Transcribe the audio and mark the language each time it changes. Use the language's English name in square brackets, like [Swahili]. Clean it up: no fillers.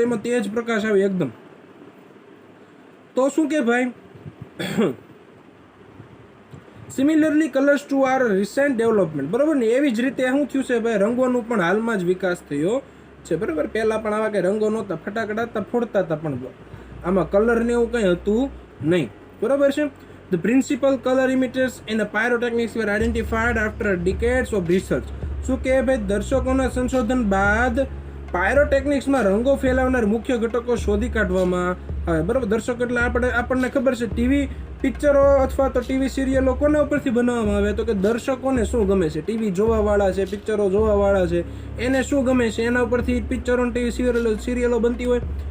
[Gujarati] એમાં તેજ પ્રકાશ આવે એકદમ. તો શું કે ભાઈ, [English] similarly colours too are recent development, [Gujarati] બરોબર ને. એવી જ રીતે શું થયું છે ભાઈ, રંગોનું પણ હાલમાં જ વિકાસ થયો છે, બરોબર. પહેલા પણ આવા કંઈ રંગો નહોતા, ફટાકડા હતા, ફોડતા હતા, પણ આમાં કલર ને એવું કંઈ હતું નહીં, બરોબર છે. [English] The principal color emitters in the pyrotechnics were identified after decades of research. [Gujarati] શું કે ભાઈ, દર્શકોના સંશોધન બાદ પાયરોટેકનિક્સમાં રંગો ફેલાવનાર મુખ્ય ઘટકો શોધી કાઢવામાં આવે, બરાબર. દર્શકો એટલે આપણને ખબર છે, ટીવી પિક્ચરો અથવા તો ટીવી સિરિયલો કોના ઉપરથી બનાવવામાં આવે, તો કે દર્શકોને શું ગમે છે, ટીવી જોવાવાળા છે, પિક્ચરો જોવાવાળા છે, એને શું ગમે છે એના ઉપરથી પિક્ચરો ટીવી સિરિયલો બનતી હોય.